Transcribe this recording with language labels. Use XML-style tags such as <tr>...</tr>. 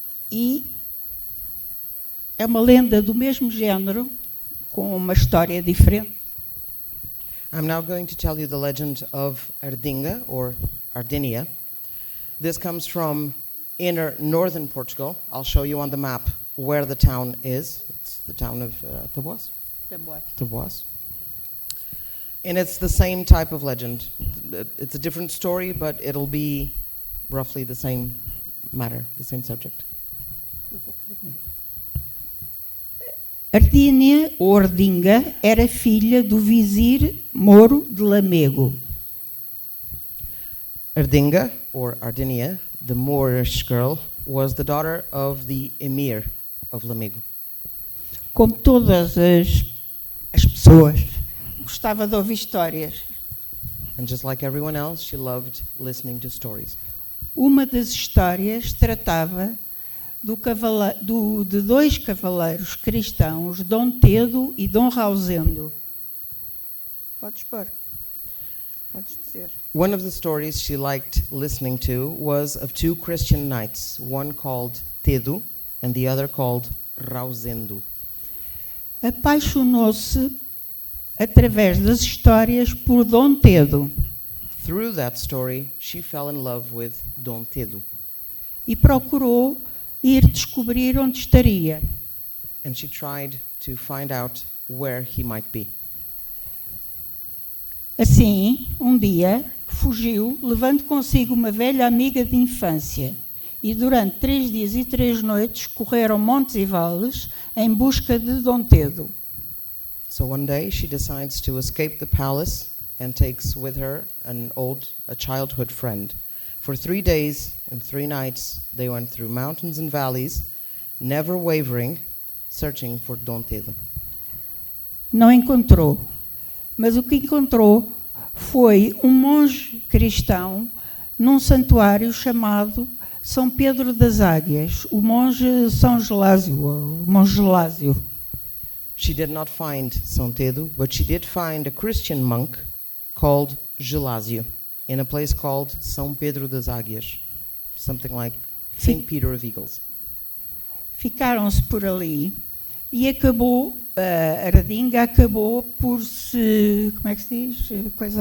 <pt>E é uma lenda do mesmo género, com uma história diferente.</pt> <en>I'm now going to tell you the legend of Ardinga, or Ardinia. This comes from inner northern Portugal. I'll show you on the map where the town is. It's the town of Taboas. Taboas. And it's the same type of legend. It's a different story, but it'll be roughly the same matter, the same subject.</en> <pt>Ardínia, ou Ardinga, era filha do vizir Moro de Lamego.</pt> <en>Ardinga, or Ardinia, the Moorish girl, was the daughter of the emir of Lamego.</en> <pt>Como todas as pessoas, gostava de ouvir histórias.</pt> <en>And just like everyone else, she loved listening to stories.</en> <pt>Uma das histórias tratava de dois cavaleiros cristãos, Dom Tedo e Dom Rausendo. Podes pôr. Podes dizer.</pt> <en>One of the stories she liked listening to was of two Christian knights, one called Tedo and the other called Rausendo.</en> <pt>Apaixonou-se através das histórias por Dom Tedo</pt> <en>Through that story, she fell in love with Dom Tedo,</en> <pt>e procurou ir descobrir onde estaria.</pt> <en>and she tried to find out where he might be.</en> <pt>Assim, um dia, fugiu, levando consigo uma velha amiga de infância, e durante 3 dias e 3 noites correram montes e vales em busca de Dom Tedo.</pt> <en>So one day she decides to escape the palace and takes with her a childhood friend. For 3 days and 3 nights they went through mountains and valleys, never wavering, searching for Dom Tedo.</en> <pt>Não encontrou, mas o que encontrou foi um monge cristão num santuário chamado São Pedro das Águias, o monge São Gelásio, o monge Gelásio.</pt> <en>She did not find São Tedo, but she did find a Christian monk called Gelásio in a place called São Pedro das Águias, something like St. Peter of Eagles.</en> <pt>Ficaram-se por ali e acabou, a Ardinga acabou por se, como é que se diz?</pt>